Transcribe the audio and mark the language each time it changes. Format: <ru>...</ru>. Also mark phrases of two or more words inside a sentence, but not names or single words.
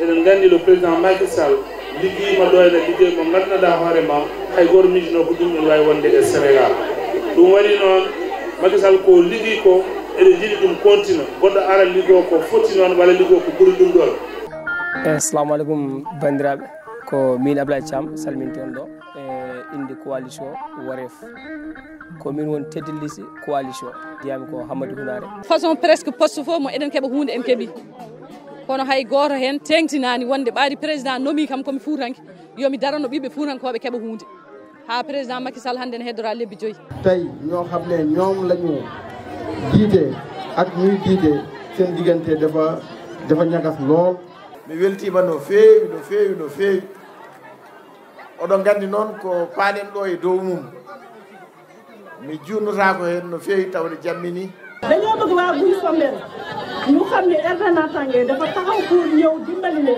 <ff>eɗen gandi le président Macky Sall liggeyima ɗo ene liggey mo ganduɗa hoorema hay goto mijino ko ɗum ɗon wawi wonde e Sénégal ɗum waɗi noon Macky Sall ko liggey ko eɗen jiiɗi ɗum continue goɗɗo ara liggo ko foti noon walla liggo ko ɓuuri ɗum ɗon.</ff> <ar>السلام عليكم</ar> <ff>bandiraɓe ko min Ablaye Thiam salminti on ɗo e inde coalition Wareef ko min won teddi</ff> <fr>liste coalition</fr> <ff>diyami ko Hamadou Hunare</ff> <fr>façon presque poste</fr> <ff>fof mo eɗen keeɓa hunde en keeɓi kono hay goto hen tengtinani wonde ɓaadi président nomi kam komi fuutanke yomi darano ɓiɓe fuutankoɓe keeɓa hunde ha président Macky Sall hande ne heddora lebbi 5</ff> <wo>tey ñoo xam ne ñoom lañu jiite ak ñuy jiite seen diggante dafa ñagas lool</wo> <ff>mi weltima no feewi no feewi no feewi oɗon gandi noon ko paaɗen ɗo e dow mum mi junnotako hen no feewi tawde jammini</ff> <wo>dañoo bëgg waa buy sommen ñu xam ne RD Natangué dafa taxaw pour ñëw dimbali leen</wo>